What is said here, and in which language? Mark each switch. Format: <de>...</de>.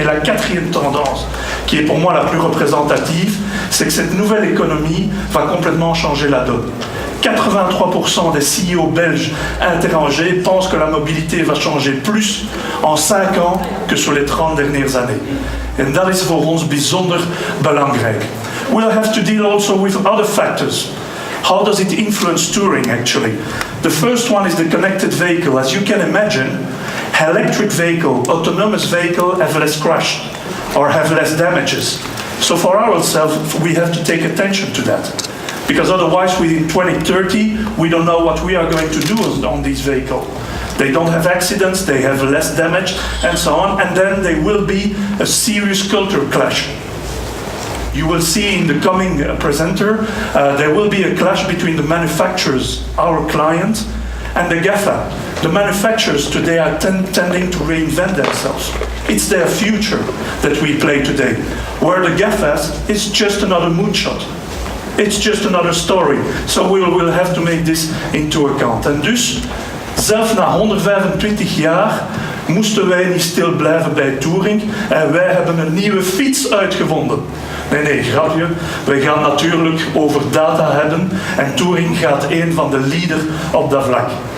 <fr>Et la quatrième tendance, qui est pour moi la plus représentative, c'est que cette nouvelle économie va complètement changer la donne. 83% des CEO belges interrogés pensent que la mobilité va changer plus en 5 ans que sur les 30 dernières années.</fr> <nl>En dat is voor ons bijzonder belangrijk.</nl> <en>We'll have to deal also with other factors. How does it influence touring actually? The first one is the connected vehicle. As you can imagine, electric vehicle, autonomous vehicle have less crash or have less damages. So for ourselves, we have to take attention to that. Because otherwise, within 2030, we don't know what we are going to do on these vehicles. They don't have accidents, they have less damage, and so on, and then there will be a serious culture clash. You will see in the coming presenter, there will be a clash between the manufacturers, our clients, and the GAFA. The manufacturers today are tending to reinvent themselves. It's their future that we play today, where the GAFAs is just another moonshot. It's just another story. So we'll have to make this into account.</en> <nl>En dus, zelfs na 125 jaar moesten wij niet stil blijven bij touring en wij hebben een nieuwe fiets uitgevonden. Nee, grapje. Wij gaan natuurlijk over data hebben en touring gaat een van de leader op dat vlak.</nl>